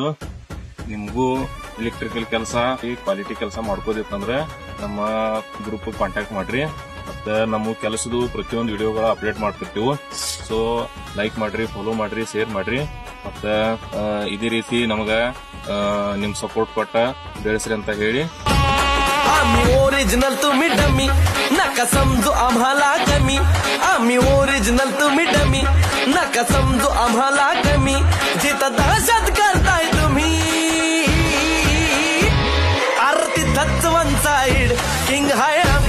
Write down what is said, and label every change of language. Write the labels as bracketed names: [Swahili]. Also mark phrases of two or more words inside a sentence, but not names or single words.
[Kannada] ನಿಮಗೂ ಎಲೆಕ್ಟ್ರಿಕಲ್ ಕೆಲಸ ಈ ಕ್ವಾಲಿಟಿ ಕೆಲಸ ಮಾಡ್ಕೋದಿತ್ತಂದ್ರೆ ನಮ್ಮ [English] group contact [Kannada] ಮಾಡ್ರಿ. ಮತ್ತೆ ನಮ್ಮ ಕೆಲಸದ ಪ್ರತಿಯೊಂದು ವಿಡಿಯೋಗಳ ಅಪ್ಡೇಟ್ ಮಾಡ್ತಿರ್ತೀವಿ. ಸೊ ಲೈಕ್ ಮಾಡ್ರಿ, ಫಾಲೋ ಮಾಡ್ರಿ, ಶೇರ್ ಮಾಡ್ರಿ. ಮತ್ತೆ ಇದೇ ರೀತಿ ನಮಗ ನಿಮ್ ಸಪೋರ್ಟ್ ಕೊಟ್ಟ ಬೆಳೆಸ್ರಿ ಅಂತ ಹೇಳಿ. [Marathi] आम्ही ओरिजिनल तुम्ही डमी नका समजू आम्हाला कमी. आम्ही ओरिजिनल तुम्ही डमी नका समजू आम्हाला कमी. जिथं दहशत करताय तुम्ही आरती धच [English] one side king [Marathi] हाय